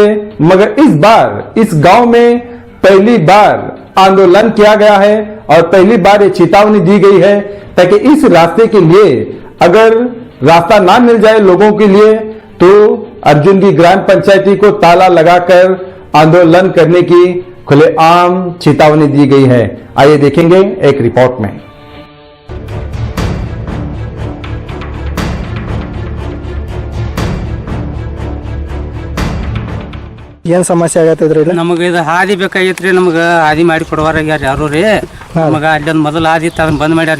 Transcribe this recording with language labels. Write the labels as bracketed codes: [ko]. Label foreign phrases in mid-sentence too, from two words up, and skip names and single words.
[hi] मगर इस बार इस गांव में पहली बार आंदोलन किया गया है और पहली बार ये चेतावनी दी गई है ताकि इस रास्ते के लिए अगर रास्ता ना मिल जाए लोगों के लिए तो अर्जुनगी ग्राम पंचायती को ताला लगाकर आंदोलन करने की खुलेआम चेतावनी दी गई है। आइए देखेंगे एक रिपोर्ट में। [kn] ಏನ್ ಸಮಸ್ಯೆ ಆಗತ್ತದ್ರಿ ಇಲ್ಲಿ? ನಮಗೆ ಇದು ಹಾದಿ ಬೇಕಾಗಿತ್ರಿ, ನಮ್ಗೆ ಹಾದಿ ಮಾಡಿ ಕೊಡುವಾರ ಯಾರು ರೀ ನಮಗ ಅಲ್ಲೊಂದು ಮೊದಲು ಹಾದಿ ಇತ್ತು, ಅದನ್ನ ಬಂದ್ ಮಾಡ್ಯಾರ.